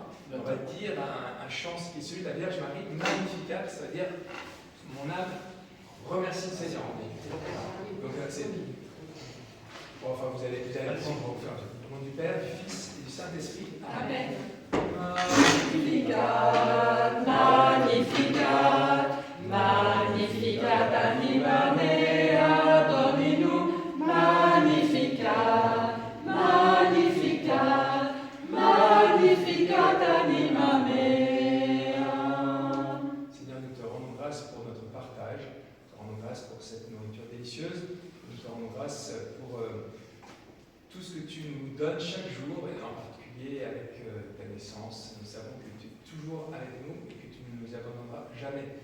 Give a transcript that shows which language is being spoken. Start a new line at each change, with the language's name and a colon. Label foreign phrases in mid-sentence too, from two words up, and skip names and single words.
French: On va dire un chant qui est celui de la Vierge Marie, Magnificat, ça veut dire mon âme remercie le Seigneur. Donc c'est. Bon, enfin, vous allez apprendre, on va vous faire au nom du Père, du Fils et du Saint-Esprit. Amen.
Latin: Magnificat, Magnificat, Magnificat anima mea Dominum, Magnificat, Magnificat, Magnificat anima mea.
French: Seigneur, nous te rendons grâce pour notre partage, nous te rendons grâce pour cette nourriture délicieuse, nous te rendons grâce pour tout ce que tu nous donnes chaque jour, et en particulier avec ta naissance. Nous savons que tu es toujours avec nous et que tu ne nous abandonneras jamais.